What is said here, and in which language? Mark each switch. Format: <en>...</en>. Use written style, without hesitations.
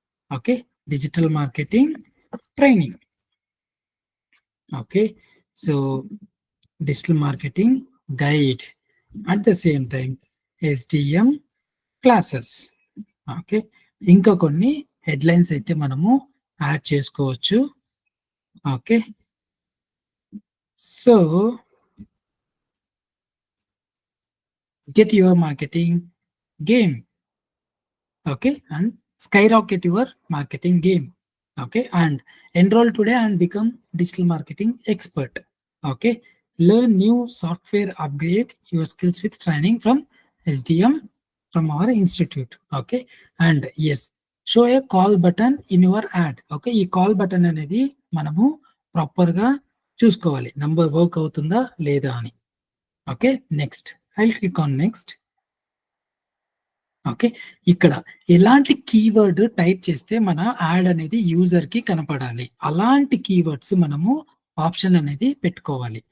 <en>Okay, digital marketing training. Okay, so digital marketing guide, at the same time SDM classes.</en> <te>Okay, ఇంకా కొన్ని headlines అయితే మనము add చేసుకోవచ్చు.</te> <en>Okay, so get your marketing game. Okay, and skyrocket your marketing game. Okay, and enroll today and become digital marketing expert. Okay, learn new software, upgrade your skills with training from SDM from our institute. Okay, and yes, show a call button in your ad.</en> <te>Okay, ఈ call button అనేది మనము proper గా చూసుకోవాలి, number work అవుతుందా లేదా అని.</te> <en>Okay, next I'll click on next.</en> <te>Okay, ఇక్కడ ఎలాంటి కీవర్డ్ టైప్ చేస్తే మన యాడ్ అనేది యూజర్ కి కనపడాలి అలాంటి కీవర్డ్స్ మనము ఆప్షన్ అనేది పెట్టుకోవాలి.</te>